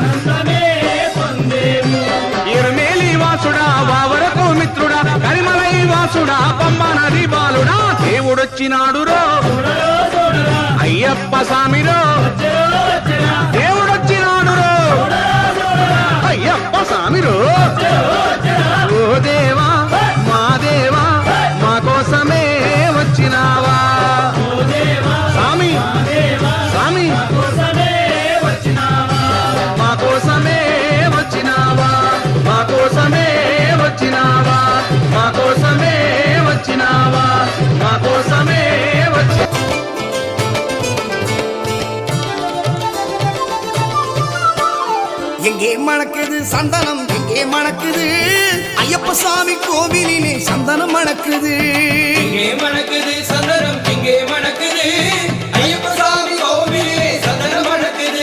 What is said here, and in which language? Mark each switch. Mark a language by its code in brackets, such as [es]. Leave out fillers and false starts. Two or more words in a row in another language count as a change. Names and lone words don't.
[te] ఇరుమేలి వాసుడా వావరకు మిత్రుడా కరిమలై వాసుడా పమ్మ నది బాలుడా దేవుడొచ్చినాడు రో అయ్యప్ప సామిరో దేవుడొచ్చినాడు రో అయ్యప్ప సామిరో ఓ దేవా మా దేవా మా కోసమే వచ్చినావా స్వామి స్వామి మా కోసమే వచ్చినావా మా కోసమే వచ్చినావా మా కోసమే వచ్చినావా మా కోసమే వచ్చి [ta] எங்கே மணக்குது சந்தனம் எங்கே மணக்குது ஐயப்ப சாமி கோவிலிலே சந்தனம் மணக்குது எங்கே மணக்குது சந்தனம் எங்கே மணக்குது ஐயப்ப சாமி கோவிலிலே சந்தனம் மணக்குது